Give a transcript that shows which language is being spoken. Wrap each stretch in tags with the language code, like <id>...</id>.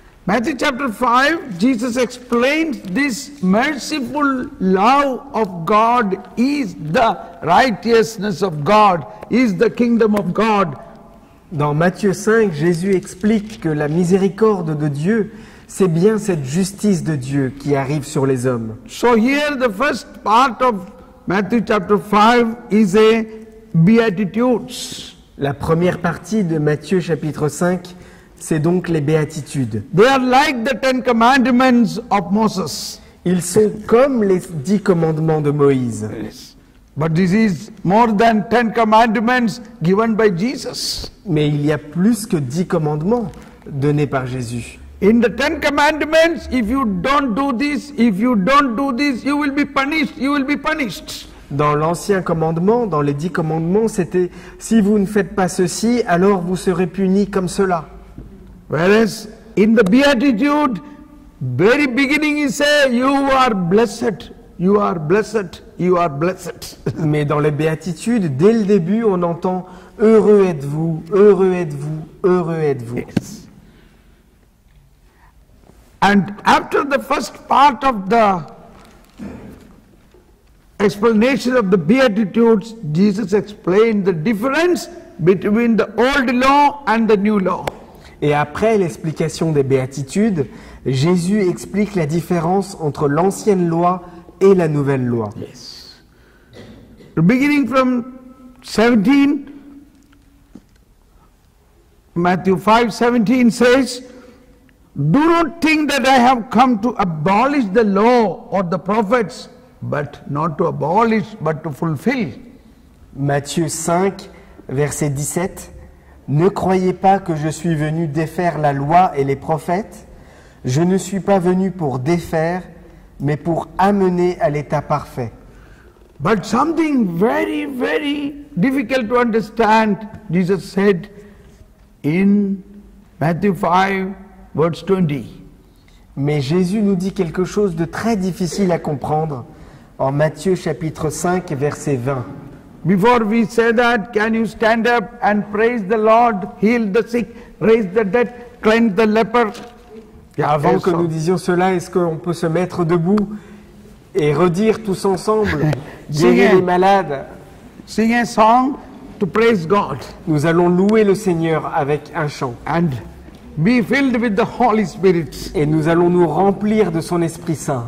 <en>Matthew chapter 5, Jesus explains this merciful love of God is the righteousness of God, is the kingdom of God.</en> <fr>Dans Matthieu 5, Jésus explique que la miséricorde de Dieu, c'est bien cette justice de Dieu qui arrive sur les hommes.</fr> <en>So here the first part of Matthew chapter 5 is a Beatitudes.</en> <fr>La première partie de Matthieu chapitre 5, c'est donc les béatitudes.</fr> <en>They are like the 10 commandments of Moses.</en> <fr>Ils sont comme les 10 commandements de Moïse.</fr> <en>But this is more than 10 commandments given by Jesus.</en> <fr>Mais il y a plus que 10 commandements donnés par Jésus.</fr> <en>In the 10 commandments, if you don't do this, you will be punished, you will be punished.</en> <fr>Dans l'ancien commandement, dans les 10 commandements, c'était « Si vous ne faites pas ceci, alors vous serez punis comme cela ».</fr> <en>Whereas in the Beatitude, very beginning he says, you are blessed, you are blessed, you are blessed.</en> <fr>Mais dans les béatitudes, dès le début, on entend « Heureux êtes-vous, heureux êtes-vous, heureux êtes-vous ».</fr> <en>Yes. And after the first part of the explanation of the Beatitudes, Jesus explained the difference between the old law and the new law.</en> <fr>Et après l'explication des béatitudes, Jésus explique la différence entre l'ancienne loi et la nouvelle loi.</fr> <en>Yes. Beginning from 17, Matthew 5:17 says, do not think that I have come to abolish the law or the prophets, but not to abolish, but to fulfill.</en> <fr>Matthieu 5, verset 17. Ne croyez pas que je suis venu défaire la loi et les prophètes. Je ne suis pas venu pour défaire, mais pour amener à l'état parfait.</fr> <en>But something very, very difficult to understand, Jesus said in Matthew 5, verse 20.</en> <fr>Mais Jésus nous dit quelque chose de très difficile à comprendre en Matthieu chapitre 5, verset 20.</fr> <en>Before we say that, can you stand up and praise the Lord, heal the sick, raise the dead, cleanse the leper?</en> <fr>Avant que nous disions cela, est-ce qu'on peut se mettre debout et redire tous ensemble, guérir les malades?</fr> <en>Sing a song to praise God.</en> <fr>Nous allons louer le Seigneur avec un chant.</fr> <en>And be filled with the Holy Spirit.</en> <fr>Et nous allons nous remplir de son Esprit Saint.</fr>